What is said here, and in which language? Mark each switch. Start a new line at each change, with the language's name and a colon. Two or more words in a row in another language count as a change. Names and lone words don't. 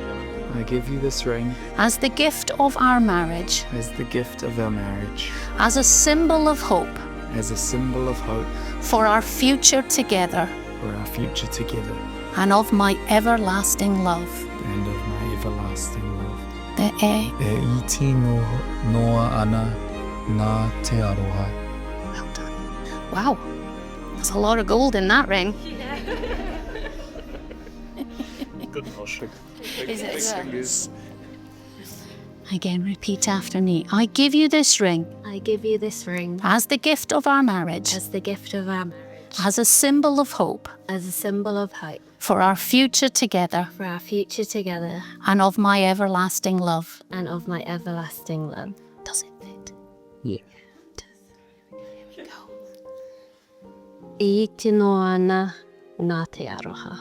English: I give you this ring as the gift of our marriage, as the gift of our marriage, as a symbol of hope as a symbol of hope for our future together, for our future together, and of my everlasting love. and of my everlasting love.
Māori: Te e. E iti noa ana nā te aroha.
English: Well done. Wow, there's a lot of gold in that ring. Good motion. Is it? Again, repeat after me. I give you this ring I give you this ring as the gift of our marriage, as the gift of our marriage, as a symbol of hope as a symbol of hope for our future together for our future together and of my everlasting love. and of my everlasting love. Does it fit? Yeah. Here we go.
Māori: I te noana nā te aroha.